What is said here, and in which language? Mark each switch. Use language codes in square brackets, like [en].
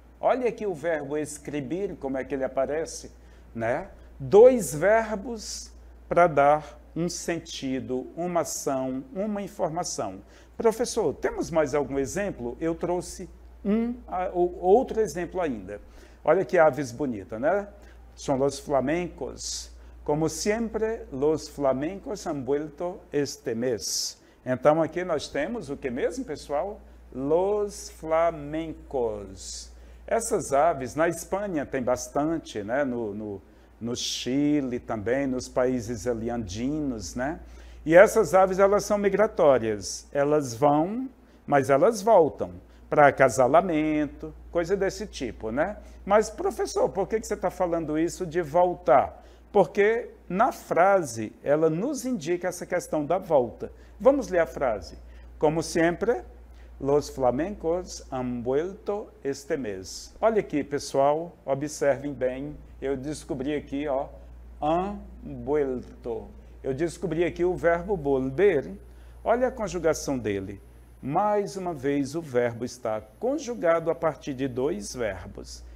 [pt] Olha aqui o verbo escrever, como é que ele aparece, né? 2 verbos para dar um sentido, uma ação, uma informação. Professor, temos mais algum exemplo? Eu trouxe outro exemplo ainda. Olha que aves bonitas, né? São [es] los flamencos. Como sempre, los flamencos han vuelto este mes. [pt] Então, aqui nós temos o que mesmo, pessoal? [es] Los flamencos. [pt] Essas aves, na Espanha tem bastante, né? No Chile também, nos países ali andinos, né? E essas aves, elas são migratórias. Elas vão, mas elas voltam para acasalamento, coisa desse tipo, né? Mas, professor, por que você está falando isso de voltar? Porque na frase, ela nos indica essa questão da volta. Vamos ler a frase. [es] Como sempre, los flamencos han vuelto este mes. [pt] Olha aqui, pessoal, observem bem. Eu descobri aqui, ó, [es] han vuelto. [pt] Eu descobri aqui o verbo volver. Olha a conjugação dele. Mais uma vez, o verbo está conjugado a partir de 2 verbos.